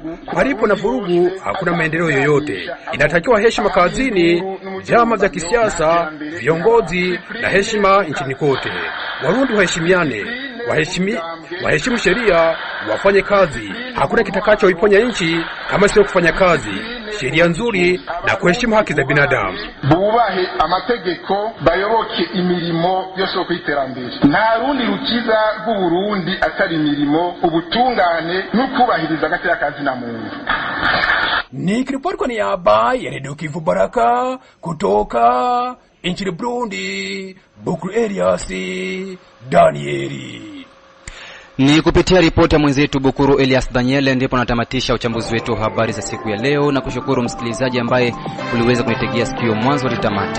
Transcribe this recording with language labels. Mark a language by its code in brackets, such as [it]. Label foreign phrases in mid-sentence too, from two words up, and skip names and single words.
[sw] Palipo na vurugu hakuna maendeleo yoyote. Inatakiwa heshima kazini, vyama vya kisiasa, viongozi na heshima nchini kote. Warundi waheshimiane, waheshimu sheria, wafanye kazi. Hakuna kitakachoiponya nchi kama sio kufanya kazi, sheria nzuri na kuheshimu haki za binadamu. [rn] Bubahe amategeko, bayoboke imirimo yose kwiterambere. Nta rundi rukiza rw'Uburundi atari imirimo, ubutungane n'ukubahiriza agateka kazi na muntu. [sw] Nikiripoti kwa niaba ya Radio Kivu Baraka kutoka nchini Burundi, Bukuru Elias Danieli. Ni kupitia ripoti ya mwenzetu Bukuru Elias Daniel ndipo natamatisha uchambuzi wetu wa habari za siku ya leo, na kushukuru msikilizaji ambaye uliweza kunitegea sikio mwanzo hadi tamati.